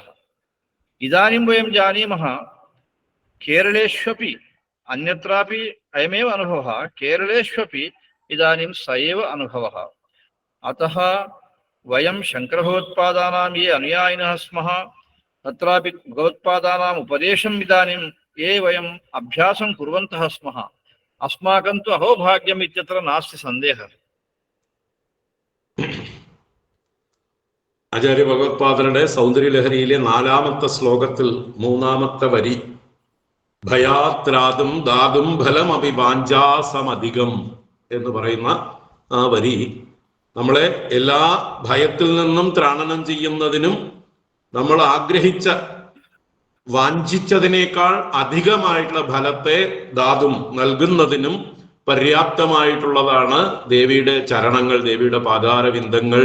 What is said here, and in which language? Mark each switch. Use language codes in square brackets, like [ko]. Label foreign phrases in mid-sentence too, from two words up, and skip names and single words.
[sa] इदानीं वयं जानीमः केरलेष्वपि अन्यत्रापि अयमेव अनुभवः, केरलेष्वपि इदानीं स एव अनुभवः. अतः वयं शङ्करभगवत्पादानां ये अनुयायिनः स्मः, तत्रापि भगवत्पादानाम् उपदेशम् इदानीं ये वयम् अभ्यासं कुर्वन्तः स्मः, अस्माकं तु अहोभाग्यम् इत्यत्र नास्ति सन्देहः. [ml] ആചാര്യ ഭഗവത്പാദരുടെ സൗന്ദര്യലഹരിയിലെ 4ാമത്തെ ശ്ലോകത്തിൽ 3ാമത്തെ വരി, ഭയാത്രാതും [sa] दातुं फलमपि वाञ्छासमधिकं [ml] എന്ന് പറയുന്ന ആ വരി നമ്മളെ എല്ലാ ഭയത്തിൽ നിന്നും ത്രാണനം ചെയ്യുന്നതിനും നമ്മൾ ആഗ്രഹിച്ച വാഞ്ചിച്ചതിനേക്കാൾ അധികമായിട്ടുള്ള ഫലത്തെ ധാതും നൽകുന്നതിനും പര്യാപ്തമായിട്ടുള്ളതാണ് ദേവിയുടെ ചരണങ്ങൾ, ദേവിയുടെ പാദാരവിന്ദങ്ങൾ.